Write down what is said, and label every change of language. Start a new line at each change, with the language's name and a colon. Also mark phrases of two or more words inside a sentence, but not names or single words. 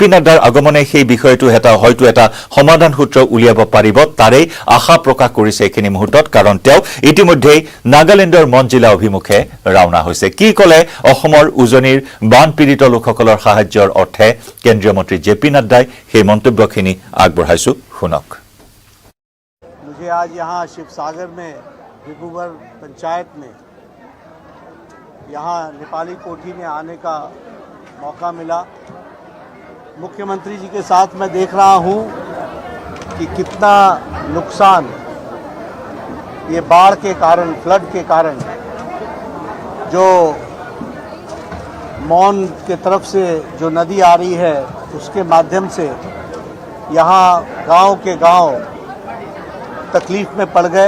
Assamese: নাড্ডাৰ আগমনে সেই বিষয়টো হয়তো এটা সমাধান সূত্ৰ উলিয়াব পাৰিব, তাৰেই আশা প্ৰকাশ কৰিছে এইখিনি মুহূৰ্তত। কাৰণ তেওঁ ইতিমধ্যেই নাগালেণ্ডৰ মনজিলা অভিমুখে ৰাওনা হৈছে। কি ক'লে অসমৰ উজনিৰ বানপীড়িত লোকসকলৰ সাহায্যৰ অৰ্থে কেন্দ্ৰীয় মন্ত্ৰী জে.পি. নাড্ডাই, সেই মন্তব্যখিনি আগবঢ়াইছো, শুনক।
Hindi: मुझे आज यहाँ शिवसागर में भिगुवर पंचायत में यहाँ नेपाली कोठी में आने का मौका मिला। मुख्यमंत्री जी के साथ मैं देख रहा हूँ कि कितना नुकसान ये बाढ़ के कारण, फ्लड के कारण, जो मौन के तरफ से जो नदी आ रही है उसके माध्यम से यहाँ गांव के गांव तकलीफ़ में पड़ गए।